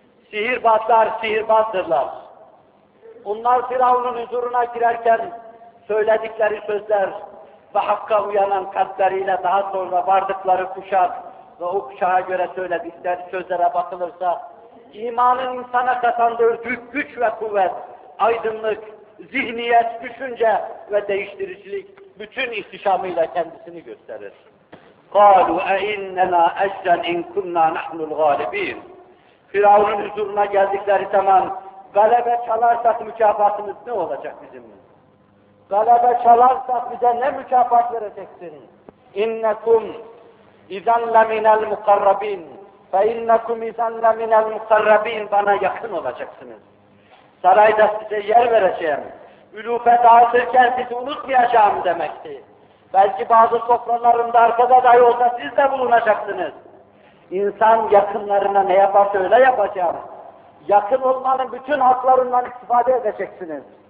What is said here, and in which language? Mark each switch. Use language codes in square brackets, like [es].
[tr] Sihirbazlar sihirbazdırlar. Onlar Firavun'un huzuruna girerken söyledikleri sözler ve Hakk'a uyanan kalpleriyle daha sonra vardıkları kuşak ve o kuşağa göre söyledikleri sözlere bakılırsa imanın insana kazandırdığı güç ve kuvvet, aydınlık, zihniyet, düşünce ve değiştiricilik bütün ihtişamıyla kendisini gösterir. [ar] قَالُوا اَاِنَّنَا اَجْرًا اِنْ كُنَّا نَحْنُ الْغَالِب۪ينَ [tr] Firavun'un huzuruna geldikleri zaman galebe çalarsak mükafatımız ne olacak bizim? Galebe çalarsak bize ne mükafat vereceksin? [ar] اِنَّكُمْ اِذَنْ لَمِنَ الْمُقَرَّب۪ينَ فَاِنَّكُمْ اِذَنْ لَمِنَ الْمُقَرَّب۪ينَ [tr] Bana yakın olacaksınız. Sarayda size yer vereceğim. Ülufet artırken sizi unutmayacağım demekti. Belki bazı sofralarında arkada dahi olsa siz de bulunacaksınız. İnsan yakınlarına ne yaparsa öyle yapacağım. Yakın olmanın bütün haklarından istifade edeceksiniz.